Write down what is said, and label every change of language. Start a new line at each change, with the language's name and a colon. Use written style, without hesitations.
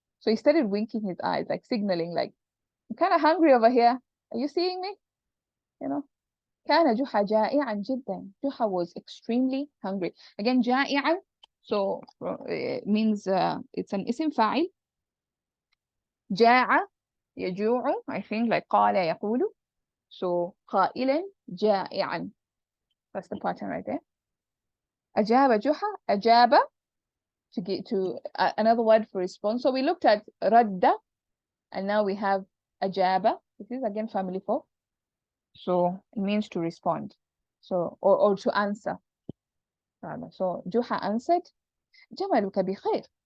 English: So he started winking his eyes, like signaling, like, I'm kind of hungry over here. Are you seeing me? You know.
Arabic: كان جحا جائعا جدا.
English: Juha was extremely hungry. Again, جائعا, so it means it's an اسم فاعل.
Arabic: جاع يجوع,
English: I think, like
Arabic: قال يقول.
English: So
Arabic: قائلا جائعا.
English: That's the pattern right there.
Arabic: أجاب جحا.
English: أجاب, to get to another word for response. So we looked at رد, and now we have أجاب. This is again family form. So it means to respond. So or to answer. So Juha answered,
Arabic: جملك بخير.